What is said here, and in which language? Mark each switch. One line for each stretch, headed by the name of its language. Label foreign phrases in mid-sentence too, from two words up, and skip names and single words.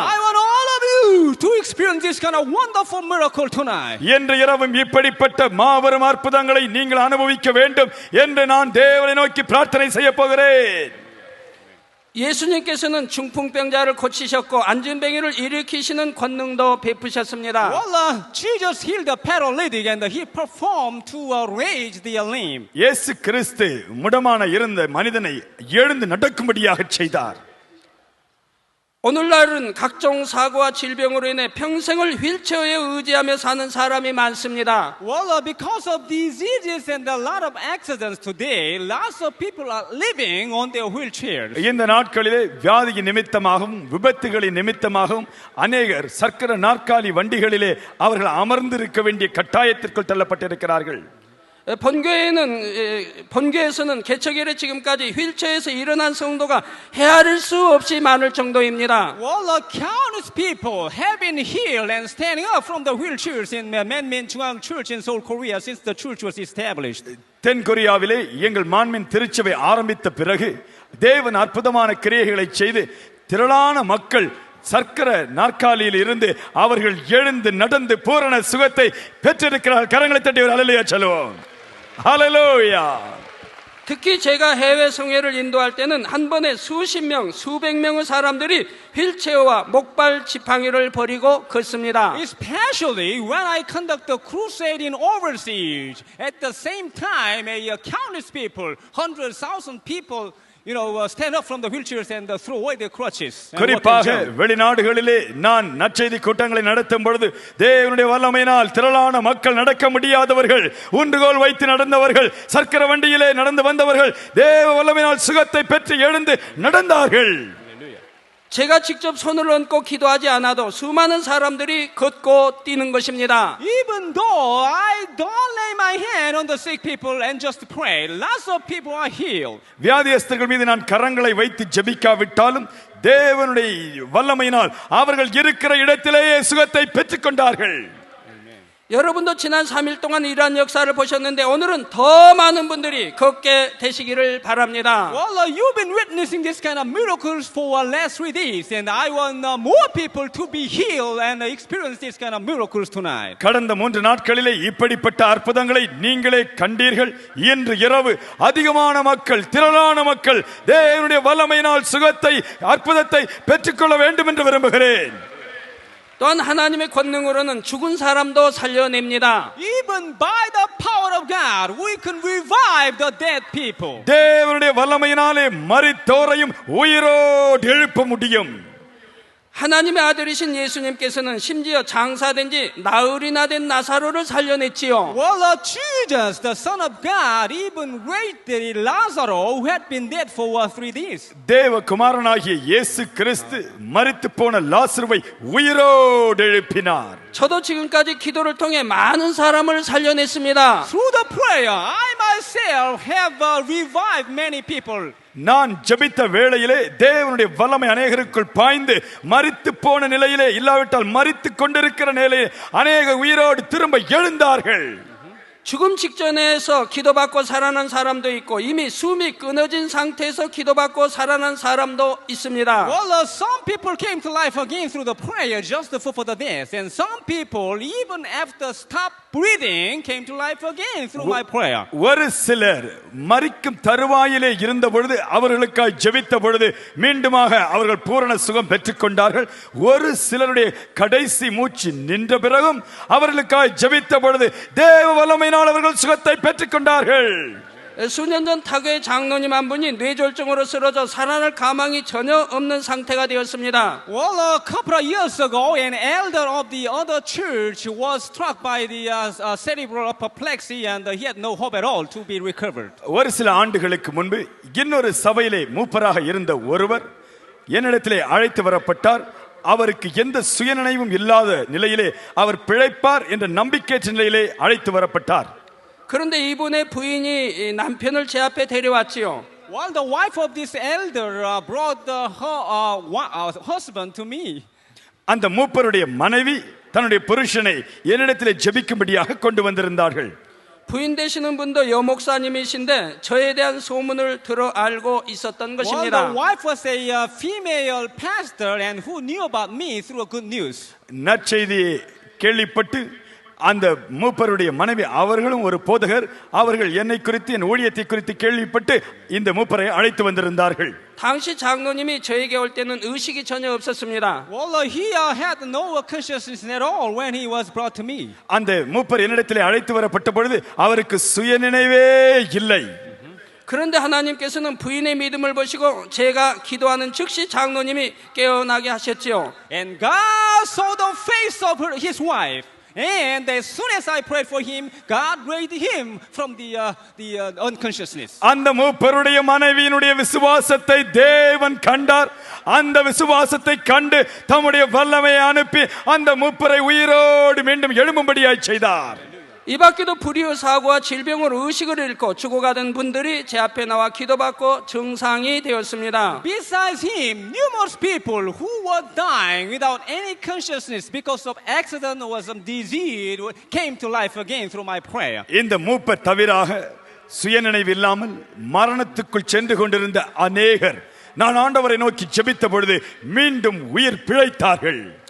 English: I want all of you to experience this kind of wonderful miracle tonight.
Tamil: இன்று இரவும் இப்படிப்பட்ட மாபெரும் அற்புதங்களை நீங்கள் அனுபவிக்க வேண்டும் என்று நான் தேவனை நோக்கி பிரார்த்தனை செய்ய போகிறேன்.
Korean: 예수님께서는 중풍병자를 고치셨고 안진뱅이를 일으키시는 권능도 베푸셨습니다.
English: Well, Jesus healed the paralytic and he performed to raise the lame.
Tamil: இயேசு கிறிஸ்து முடமான இருந்த மனிதனை எழுந்து நடக்கும்படியாக செய்தார்.
Korean: 오늘날은 각종 사고와 질병으로 인해 평생을 휠체어에 의지하며 사는 사람이 많습니다.
English: Well, because of diseases and a lot of accidents today, lots of people are living on their wheelchairs.
Tamil: இந்த நாட்களிலே வியாதி நிமித்தமாகவும் விபத்துகளின் நிமித்தமாகவும் அநேகர் சக்கர நாற்காலி வண்டிகளிலே அவர்கள் அமர்ந்திருக்க வேண்டிய கட்டாயத்திற்குள் தள்ளப்பட்டிருக்கிறார்கள்.
Korean: 본교에서는 개척 이래 지금까지 휠체어에서 일어난 성도가 헤아릴 수 없이 많을 정도입니다.
English: Well, countless people have been healed and standing up from the wheelchairs in Manmin Jungang Church in Seoul, Korea since the church was established.
Tamil: தென் கொரியாவிலே எங்கள் மான்மின் திருச்சபை ஆரம்பித்த பிறகு தேவன் அற்புதமான கிரியைகளை செய்து திரளான மக்கள் சர்க்கர நாற்காலியில் இருந்து அவர்கள் எழுந்து நடந்து பூரண சுகத்தை பெற்றிருக்கிறார்கள். கரங்களை தட்டி ஒரு ஹல்லேலூயா சொல்லுவோம்.
Korean: 할렐루야. 특히 제가 해외 성회를 인도할 때는 한 번에 수십 명, 수백 명의 사람들이 휠체어와 목발 지팡이를 버리고 걷습니다.
English: Especially when I conduct the crusade in overseas, at the same time, countless people, 100,000 people, stand up from the wheelchairs and throw away their crutches.
Tamil: குறிப்பாக வெளிநாடுகளிலே நான் நற்செய்தி கூட்டங்களை நடத்தும் பொழுது தேவனுடைய வல்லமையினால் திரளான மக்கள் நடக்க முடியாதவர்கள், ஊன்றுகோல் வைத்து நடந்தவர்கள், சர்க்கர வண்டியிலே நடந்து வந்தவர்கள் தேவ வல்லமையினால் சுகத்தை பெற்று எழுந்து நடந்தார்கள்.
Korean: 제가 직접 손을 얹고 기도하지 않아도 수많은 사람들이 걷고 뛰는 것입니다.
English: Even though I don't lay my hand on the sick people and just pray, lots of people are healed.
Tamil: வியாதியஸ்தர்கள் மீது நான் கரங்களை வைத்து ஜெபிக்காவிட்டாலும் தேவனுடைய வல்லமையினால் அவர்கள் இருக்கிற இடத்திலேயே சுகத்தை பெற்றுக்கொண்டார்கள்.
Korean: 여러분도 지난 3일 동안 이러한 역사를 보셨는데 오늘은 더 많은 분들이 걷게 되시기를 바랍니다.
English: Well, you've been witnessing this kind of miracles for last 3 days, and I want more people to be healed and experience this kind of miracles tonight.
Tamil: கடந்த 3 நாட்களிலே இப்படிப்பட்ட அற்புதங்களை நீங்களே கண்டீர்கள். இன்று இரவு அதிகமான மக்கள், திரளான மக்கள் தேவனுடைய வல்லமையினால் சுகத்தை, அற்புதத்தை பெற்றுக்கொள்ள வேண்டும் என்று விரும்புகிறேன்.
Korean: 또한 하나님의 권능으로는 죽은 사람도 살려냅니다.
English: Even by the power of God, we can revive the dead people.
Tamil: தேவனுடைய வல்லமையினாலே மரித்தோரையும் உயிரோடு எழுப்ப முடியும்.
Korean: 하나님의 아들이신 예수님께서는 심지어 장사된 지 나흘이나 된 나사로를 살려냈지요.
English: Well, Jesus, the Son of God, even raised the Lazarus who had been dead for 3 days.
Tamil: தேவ குமாரனாகிய இயேசு கிறிஸ்து மரித்து போன லாசருவை உயிரோடு எழுப்பினார்.
Korean: 저도 지금까지 기도를 통해 많은 사람을 살려냈습니다.
English: Through the prayer, I myself have revived many people.
Tamil: நான் ஜெபித்த வேளையிலே தேவனுடைய வல்லமை அநேகருக்குள் பாய்ந்து மரித்து போன நிலையிலே இல்லாவிட்டால் மரித்து கொண்டிருக்கிற நிலையிலே அநேக உயிரோடு திரும்ப எழுந்தார்கள்.
Korean: 죽음 직전에서 기도받고 살아난 사람도 있고 이미 숨이 끊어진 상태에서 기도받고 살아난 사람도 있습니다.
English: Well, some people came to life again through the prayer just before the death, and some people, even after stopped breathing, came to life again through my prayer.
Tamil: ஒரு சிலர் மரிக்கும் தருவாயிலே இருந்த பொழுது அவர்களுக்காய் ஜெபித்த பொழுது மீண்டுமாக அவர்கள் பூரண சுகம் பெற்றுக் கொண்டார்கள். ஒரு சிலருடைய கடைசி மூச்சு நின்ற பிறகும் அவர்களுக்காய் ஜெபித்த பொழுது தேவ வல்லமையினால் அவர்கள் சுகத்தை பெற்றுக் கொண்டார்கள்.
Korean: 수년 전 타교의 장로님 한 분이 뇌졸중으로 쓰러져 살아날 가망이 전혀 없는 상태가 되었습니다.
English: Well, a couple of years ago, an elder of the other church was struck by the cerebral apoplexy, and he had no hope at all to be recovered.
Tamil: ஒரு சில ஆண்டுகளுக்கு முன்பு இன்னொரு சபையிலே மூப்பராக இருந்த ஒருவர் என்னிடத்திலே அழைத்து வரப்பட்டார். அவருக்கு எந்த சுயநினைவும் இல்லாத நிலையிலே அவர் பிழைப்பார் என்ற நம்பிக்கையற்ற நிலையிலே அழைத்து வரப்பட்டார்.
Korean: 그런데 이분의 부인이 남편을 제 앞에 데려왔지요.
English: Well, the wife of this elder brought her husband to me.
Tamil: அந்த மூப்பருடைய மனைவி தன்னுடைய புருஷனை என்னிடத்திலே ஜெபிக்கும்படியாக கொண்டு வந்திருந்தார்கள்.
Korean: 부인 되시는 분도 여목사님이신데 저에 대한 소문을 들어 알고 있었던
English: Well,
Korean: 것입니다.
English: the wife was a female pastor and who knew about me through a good news.
Tamil: நற்செய்தியை கேள்விப்பட்டு அந்த மூப்பருடைய மனைவி அவர்களும் ஒரு போதகர், அவர்கள் என்னை குறித்து என் ஊழியத்தை குறித்து கேள்விப்பட்டு இந்த மூப்பரை அழைத்து வந்திருந்தார்கள்.
Korean: 당시 장로님이 저에게 올 때는 의식이 전혀 없었습니다.
English: Well, he had no consciousness at all when he was brought to me.
Tamil: அந்த மூப்பர் என்னிடத்திலே அழைத்து வரப்பட்ட பொழுது அவருக்கு சுயநினைவே இல்லை.
Korean: 그런데 하나님께서는 부인의 믿음을 보시고 제가 기도하는 즉시 장로님이 깨어나게 하셨지요.
English: And God saw the face of his wife. And as soon as I prayed for him, God raised him from the unconsciousness.
Tamil: அந்த மூப்பருடைய மனைவியினுடைய விசுவாசத்தை தேவன் கண்டார். அந்த விசுவாசத்தை கண்டு தம்முடைய வல்லமையை அனுப்பி அந்த மூப்பரை உயிரோடு மீண்டும் எழும்படியாய் செய்தார்.
Korean: 이 밖에도 불의의 사고와 질병으로 의식을 잃고 죽어가던 분들이 제 앞에 나와 기도받고 정상이 되었습니다.
English: Besides him, numerous people who were dying without any consciousness because of accident or some disease came to life again through my prayer.
Tamil: இந்த மூப்பர் தவிராக சுயநினைவு இல்லாமல் மரணத்துக்குள் சென்று கொண்டிருந்த அநேகர் நான் ஆண்டவரை நோக்கி ஜெபித்த பொழுது மீண்டும் உயிர் பிழைத்தார்கள்.